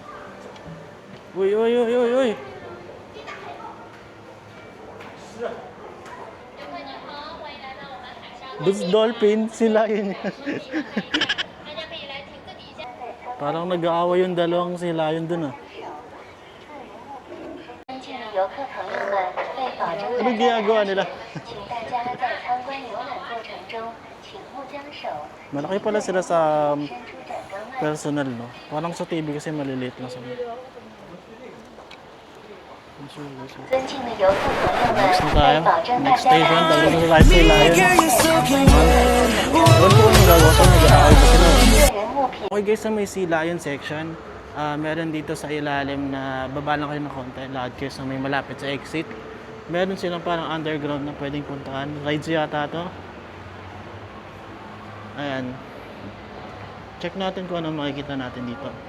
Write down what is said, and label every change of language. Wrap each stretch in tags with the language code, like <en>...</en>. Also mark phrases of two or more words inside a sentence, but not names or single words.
<tl>Uy, uy, uy, uy, uy. Dolphin, sila yun. Parang nag-aaway yung dalawang sila yun dun ah.</tl> <zh>尊敬的游客朋友们，为保证</zh> <tl>Ano</tl> <zh>大家的</zh> <tl>ginagawa</tl> <zh>安</zh> <tl>nila?</tl> <zh>全，请大家在参观游览过程中，请勿将手</zh> <tl>Malaki pala sila sa</tl> <zh>伸出转缸外。</zh> <tl>personal, no? Parang sa TV kasi maliliit lang sila.</tl> <zh>尊敬的游客朋友们，</zh> <tl>Next na tayo.</tl> <zh>为保证大</zh> <en>Next</en> <zh>家的</zh> <en>station,</en> <zh>安</zh> <tl>talagang</tl> <zh>全，</zh> <tl>sa live sila yun. Ewan ko kung nagawa ko, nag-aaway ba sila?</tl> <zh>个人物品</zh> <en>Okay guys,</en> <tl>sa may Sea Lion section, meron dito sa ilalim na baba lang kayo ng konti, lakad kayo sa may malapit sa exit. Meron silang parang underground na pwedeng puntahan. Rides yata to. Ayan. Check natin kung ano makikita natin dito.</tl>